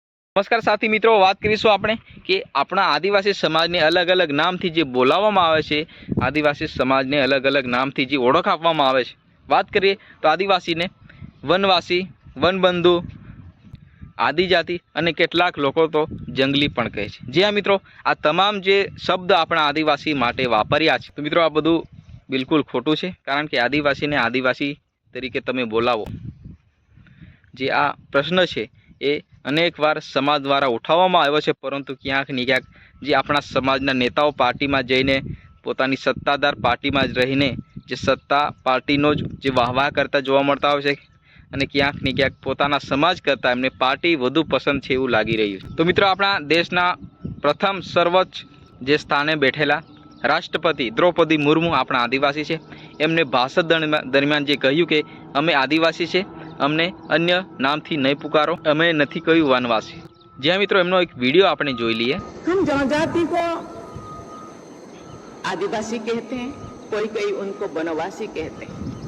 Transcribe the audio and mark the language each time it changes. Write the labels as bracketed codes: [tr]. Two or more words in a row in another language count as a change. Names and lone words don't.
[hi] नमस्कार साथी मित्रों, [gu] વાત કરીશું આપણે કે અપના આદિવાસી સમાજને અલગ અલગ નામથી જે બોલાવવામાં આવે છે, આદિવાસી સમાજને અલગ અલગ નામથી જે ઓળખ આપવામાં આવે છે। વાત કરીએ તો આદિવાસીને વનવાસી, વનબંધુ, આદિજાતિ અને કેટલાક લોકો તો જંગલી પણ કહે છે। [hi] जी हाँ मित्रों, [gu] આ તમામ જે શબ્દ આપણા આદિવાસી માટે વાપર્યા છે, તો મિત્રો આ બધું બિલકુલ ખોટું છે। કારણ કે આદિવાસીને આદિવાસી તરીકે તમે બોલાવો, જે આ પ્રશ્ન છે એ અનેક વાર સમાજ દ્વારા ઉઠાવવામાં આવ્યો છે, પરંતુ ક્યાંક ને ક્યાંક જે આપણા સમાજના નેતાઓ પાર્ટીમાં જઈને પોતાની સત્તાધાર પાર્ટીમાં જ રહીને જે સત્તા પાર્ટીનો જે વાહવાહ કરતા જોવા મળતા હોય છે અને ક્યાંક ને ક્યાંક પોતાના સમાજ કરતા એમને પાર્ટી વધુ પસંદ છે એવું લાગી રહ્યું છે। તો મિત્રો, આપણા દેશના પ્રથમ સર્વોચ્ચ જે સ્થાને બેઠેલા રાષ્ટ્રપતિ દ્રૌપદી મુર્મૂ આપણા આદિવાસી છે। એમને ભાષણ દરમિયાન જે કહ્યું કે અમે આદિવાસી છે, અમને અન્ય નામથી નહીં પુકારો, અમે નથી કહ્યું વનવાસી। [hi] जी हाँ मित्रों, [gu] એમનો એક વીડિયો આપણે જોઈ લીએ। [hi] हम जनजाति को आदिवासी कहते हैं, कोई उनको वनवासी कहते हैं।